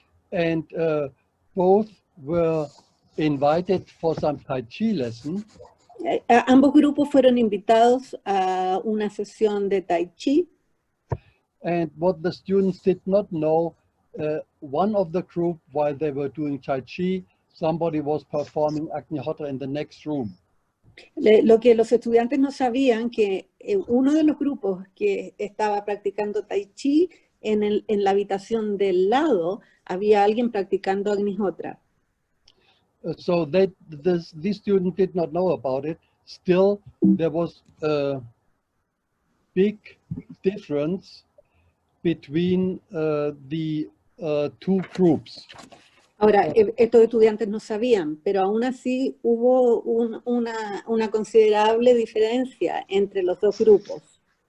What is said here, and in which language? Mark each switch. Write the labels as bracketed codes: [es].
[en] And both were invited for some Tai Chi lesson. [es] Ambos grupos fueron invitados a una sesión de Tai Chi. [en] And what the students did not know, one of the group, while they were doing Tai Chi, somebody was performing Agnihotra in the next room. [es] Lo que los estudiantes no sabían, que uno de los grupos que estaba practicando Tai Chi, en la habitación del lado, había alguien practicando Agnihotra. [en] So these students did not know about it, still there was a big difference between the two groups. [es] Ahora, estos estudiantes no sabían, pero aún así hubo una considerable diferencia entre los dos grupos.